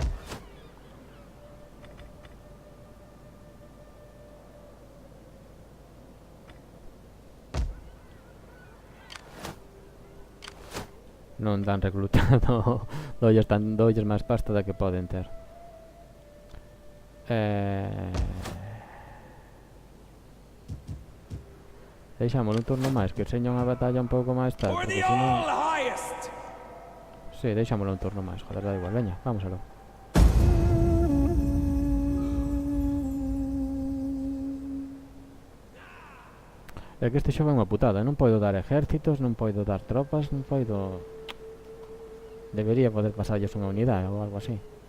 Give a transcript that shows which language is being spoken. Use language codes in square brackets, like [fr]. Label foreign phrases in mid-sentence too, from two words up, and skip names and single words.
[gl] Non dan reclutado. Dolles máis pasta da que poden ter. Deixámoslo un turno máis, que seña unha batalla un pouco máis tal, [en] For [gl] porque [en] the [gl] senón... [en] all highest! [gl] Sí, deixámoslo un turno máis, joder, da igual, veña, vamos aló. É que este xogo é unha putada, non podo dar ejércitos, non podo dar tropas, non podo... Debería poder pasarlles unha unidade ou algo así.